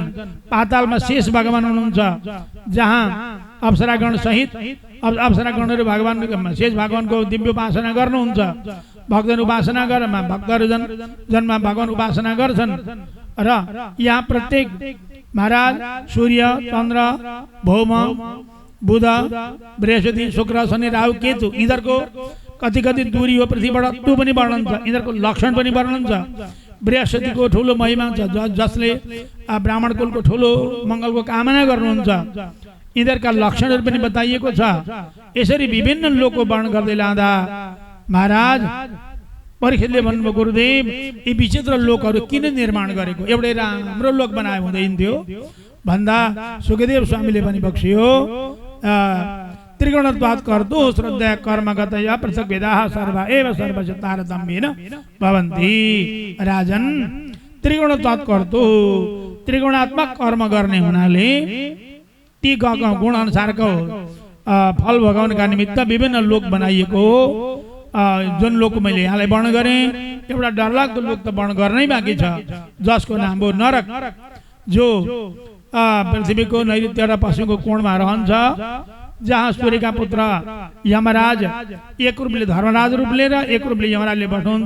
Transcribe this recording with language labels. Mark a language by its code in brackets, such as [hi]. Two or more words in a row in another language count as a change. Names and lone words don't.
[ne] पातालमा शेष भगवान हुनुहुन्छ, जहाँ अप्सरागण सहित अप्सरागणहरू भगवानको शेष भगवानको दिव्य उपासना गर्नुहुन्छ। भक्तहरू उपासना गरेर भक्तहरू जन्म भगवान उपासना गर्छन्। र यहाँ प्रत्येक महाराज सूर्य, चन्द्र, भौम, बुध, बृहस्पति, शुक्र, शनि, राहु, केतु यिनीहरूको कति कति दूरी हो पृथ्वीबाट त्यो पनि वर्णन छ। यिनीहरूको लक्षण पनि वर्णन छ। बृहस्पतिको ठुलो महिमा छ, जसले ब्राह्मण कुलको ठुलो मङ्गलको कामना गर्नुहुन्छ। यिनीहरूका लक्षणहरू पनि बताइएको छ। यसरी विभिन्न लोकको वर्णन गर्दै लाँदा महाराज परीक्षितले भन्नुभयो, गुरुदेव यी विचित्र लोकहरू किन निर्माण गरेको, एउटै राम्रो लोक बनाए हुँदैन थियो भन्दा सुखदेव स्वामीले पनि बक्सियो, [sa] त्रिगुणत्वात् कर्तु श्रद्धा कर्मगतया पृथक भेदाः सर्वा एव सर्वस्य तारतम्येन भवन्ति। [ne] राजन, [sa] त्रिगुणत्वात् कर्तु, [ne] त्रिगुणात्मक कर्म गर्ने हुनाले ती गुण अनुसारको फल भोगाउनका निमित्त विभिन्न लोक बनाइएको। जुन लोक मैले यहाँलाई वर्णन गरेँ, एउटा डरलाग्दो लोक त वर्णन गर्नै बाँकी छ, जसको नाम हो नरक, जो पृथ्वीको नैऋत्य र पश्चिमको कोणमा रहन्छ, जहाँ सूर्यका पुत्र यमराज एक रूपले धर्मराज रूपले र एक रूपले यमराजले बस्नुहुन्छ।